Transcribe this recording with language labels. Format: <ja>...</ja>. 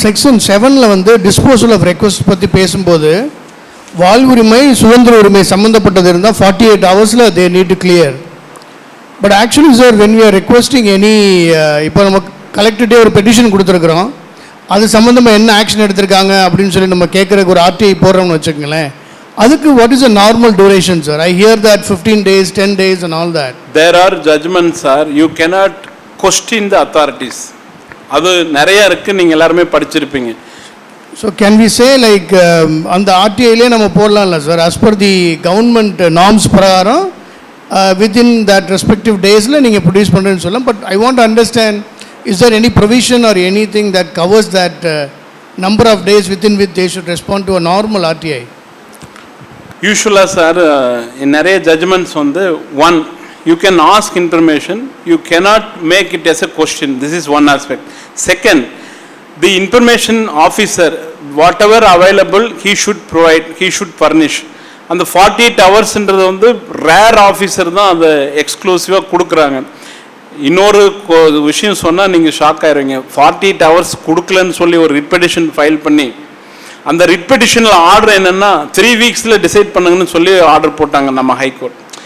<ta>Section 7ல் வந்து disposal of request பற்றி பேசும்போது வாழ்வுரிமை சுதந்திர உரிமை சம்மந்தப்பட்டது இருந்தால் 48 ஹவர்ஸில்</ta> <en>They need to clear. But actually sir, when we are requesting any,</en> <ta>இப்போ நம்ம கலெக்டர்டே ஒரு பெட்டிஷன் கொடுத்துருக்குறோம், அது சம்மந்தமாக என்ன ஆக்ஷன் எடுத்திருக்காங்க அப்படின்னு சொல்லி நம்ம கேட்குறதுக்கு ஒரு ஆர்டிஐ போடுறோம்னு வச்சுக்கோங்களேன்.</ta> <en>அதுக்கு what is a normal duration sir? I hear that 15 days, 10 days and all that. There are judgments sir, you cannot question the authorities.</en> <ta>அது நிறைய இருக்குது, நீங்கள் எல்லாருமே படிச்சிருப்பீங்க.</ta> <en>so can we say like</en> <ta>அந்த ஆர்டிஐலே நம்ம போடலாம்ல sir, as per the government norms பிரகாரம் within that respective டேஸில் நீங்கள் ப்ரொடியூஸ் பண்ணுறேன்னு சொல்லலாம்.</ta> <en>But I want to understand, is there any provision or any thing that covers that number of days within with they should respond to a normal RTI? யூஸ்வலாக sir,</en> <ta>நிறைய judgements வந்து</ta> <en>One, you can ask information, you cannot make it as a question. This is one aspect. Second, the information officer, whatever available, he should provide, he should furnish.</en> <ta>அந்த 48 ஹவர்ஸ்ன்றது வந்து rare officer தான் அதை எக்ஸ்க்ளூசிவாக கொடுக்குறாங்க. இன்னொரு விஷயம் சொன்னால் நீங்கள் ஷாக் ஆயிடுவீங்க. 48 ஹவர்ஸ் கொடுக்கலன்னு சொல்லி ஒரு ரிட் பெட்டிஷன் ஃபைல் பண்ணி, அந்த ரிட் பெட்டிஷனில் ஆர்டர் என்னென்னா 3 வீக்ஸில் டிசைட் பண்ணுங்கன்னு சொல்லி ஆர்டர் போட்டாங்க நம்ம ஹைகோர்ட்.</ta>